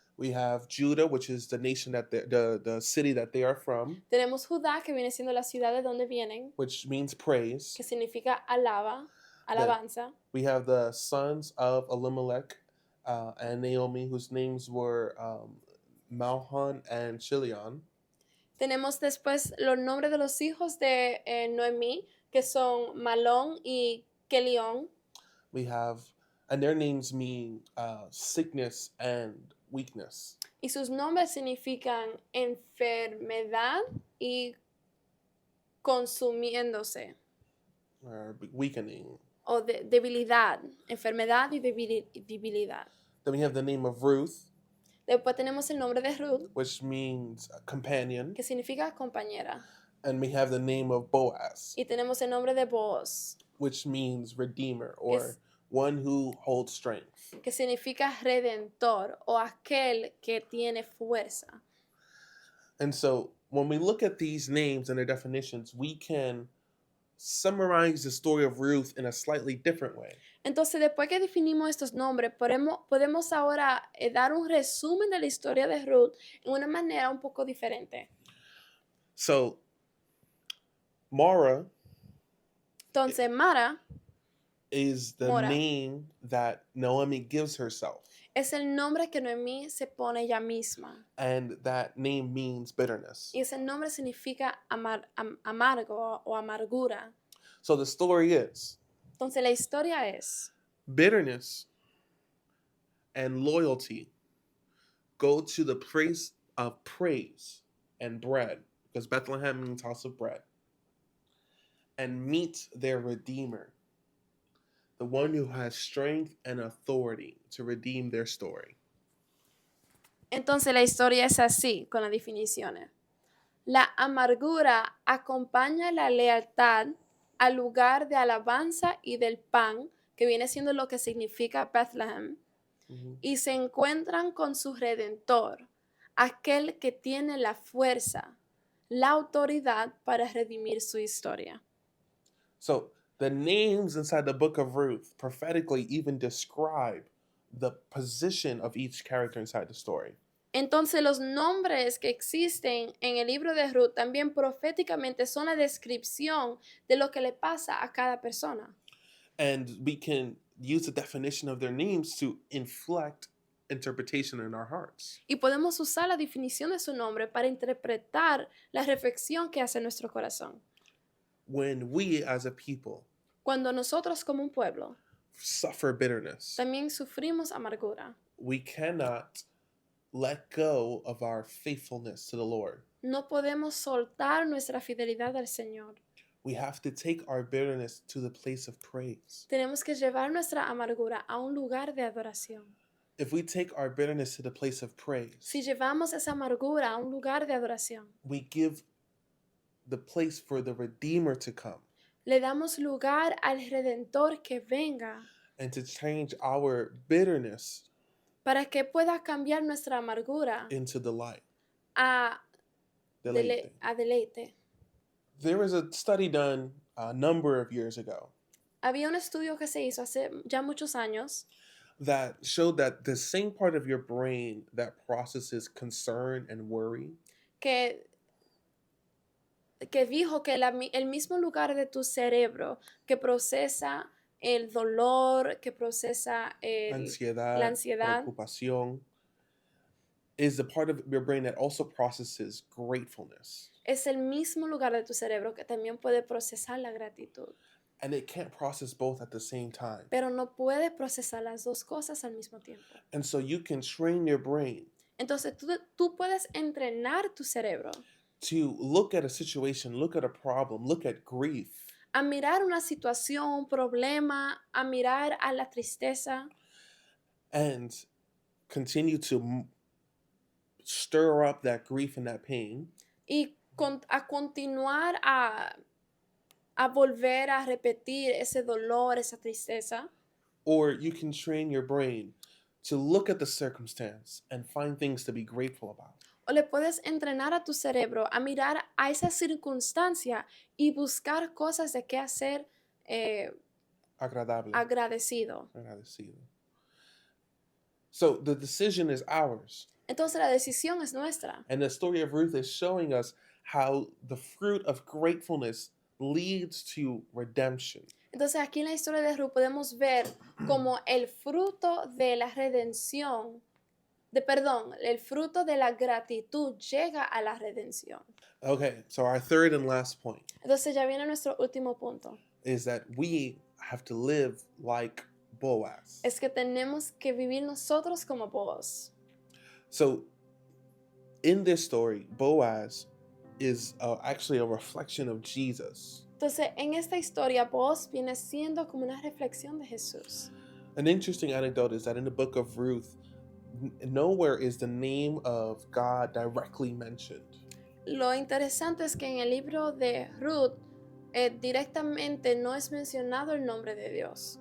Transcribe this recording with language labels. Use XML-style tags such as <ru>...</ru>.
<en>We have Judah, which is the nation that the city that they are from,</en> <es>Tenemos Judá, que viene siendo la ciudad de donde vienen,</es> <en>which means praise.</en> <es>que significa alabanza.</es> <en>We have the sons of Elimelech and Naomi, whose names were Malhon and Chilion.</en> <es>Tenemos después los nombres de los hijos de Noemí, que son Malón y Kelión.</es> <en>We have, and their names mean sickness and weakness.</en> <es>Y sus nombres significan enfermedad y consumiéndose.</es> <en>Or weakening.</en> <es>O debilidad. Enfermedad y debilidad.</es> <en>Then we have the name of Ruth,</en> <es>Después tenemos el nombre de Ruth,</es> <en>which means companion.</en> <es>que significa compañera.</es> <en>And we have the name of Boaz,</en> <es>Y tenemos el nombre de Boaz,</es> <en>which means redeemer or one who holds strength.</en> <es>que significa redentor o aquel que tiene fuerza.</es> <en>And so when we look at these names and their definitions, we can summarize the story of Ruth in a slightly different way.</en> <es>Entonces, después que definimos estos nombres, podemos ahora dar un resumen de la historia de Ruth en una manera un poco diferente.</es> <en>So, Mara</en> <es>Entonces, Mara</es> <en>is the</en> <es>Mora.</es> <en>name that Naomi gives herself.</en> <es>es el nombre que Noemí se pone ella misma.</es> <en>And that name means bitterness.</en> <es>Y ese nombre significa amargo o amargura.</es> <en>So the story is</en> <es>Entonces, la historia es</es> <en>bitterness and loyalty go to the place of praise and bread, because Bethlehem means house of bread, and meet their Redeemer, the one who has strength and authority to redeem their story.</en> <es>Entonces la historia es así, con las definiciones. La amargura acompaña la lealtad al lugar de alabanza y del pan, que viene siendo lo que significa Bethlehem, y se encuentran con su Redentor, aquel que tiene la fuerza, la autoridad para redimir su historia.</es> <en>So the names inside the book of Ruth prophetically even describe the position of each character inside the story.</en> <es>Entonces los nombres que existen en el libro de Ruth también proféticamente son la descripción de lo que le pasa a cada persona.</es> <en>And we can use the definition of their names to inflect interpretation in our hearts.</en> <es>Y podemos usar la definición de su nombre para interpretar la reflexión que hace nuestro corazón.</es> <en>When we as a people</en> <es>Cuando nosotros como un pueblo</es> <en>suffer bitterness,</en> <es>también sufrimos amargura,</es> <en>we cannot let go of our faithfulness to the Lord.</en> <es>no podemos soltar nuestra fidelidad al Señor.</es> <en>We have to take our bitterness to the place of praise.</en> <es>Tenemos que llevar nuestra amargura a un lugar de adoración.</es> <en>If we take our bitterness to the place of praise,</en> <es>Si llevamos esa amargura a un lugar de adoración,</es> <en>we give the place for the Redeemer to come</en> <es>le damos lugar al Redentor que venga</es> <en>and to change our bitterness</en> <es>para que pueda cambiar nuestra amargura</es> <en>into delight.</en> <es>a Deleite. deleite.</es> <en>There was a study done a number of years ago</en> <es>Había un estudio que se hizo hace ya muchos años</es> <en>that showed that the same part of your brain that processes concern and worry</en> <es>que dijo que el mismo lugar de tu cerebro que procesa el dolor, que procesa ansiedad, la ansiedad, preocupación,</es> <en>is the part of your brain that also processes gratefulness.</en> <es>es el mismo lugar de tu cerebro que también puede procesar la gratitud.</es> <en>And it can't process both at the same time.</en> <es>Pero no puede procesar las dos cosas al mismo tiempo.</es> <en>And so you can train your brain</en> <es>Entonces tú puedes entrenar tu cerebro</es> <en>to look at a situation, look at a problem, look at grief,</en> <es>a mirar una situación, un problema, a mirar a la tristeza</es> <en>and continue to stir up that grief and that pain,</en> <es>y a continuar a volver a repetir ese dolor, esa tristeza.</es> <en>or you can train your brain to look at the circumstance and find things to be grateful about.</en> <es>O le puedes entrenar a tu cerebro a mirar a esa circunstancia y buscar cosas de qué hacer Agradable. agradecido. Agradecido.</es> <en>So the decision is ours.</en> <es>Entonces la decisión es nuestra.</es> <en>And the story of Ruth is showing us how the fruit of gratefulness leads to redemption.</en> <es>Entonces aquí en la historia de Ruth podemos ver como el fruto de la redención, el fruto de la gratitud llega a la redención.</es> <en>Okay, so our third and last point</en> <es>Entonces ya viene nuestro último punto.</es> <en>is that we have to live like Boaz.</en> <es>Es que tenemos que vivir nosotros como Boaz.</es> <en>So in this story, Boaz is actually a reflection of Jesus.</en> <es>Entonces en esta historia Boaz viene siendo como una reflexión de Jesús.</es> <en>An interesting anecdote is that in the book of Ruth, nowhere is the name of God directly mentioned.</en> <es>Lo interesante es que en el libro de Ruth directamente no es mencionado el nombre de Dios.</es>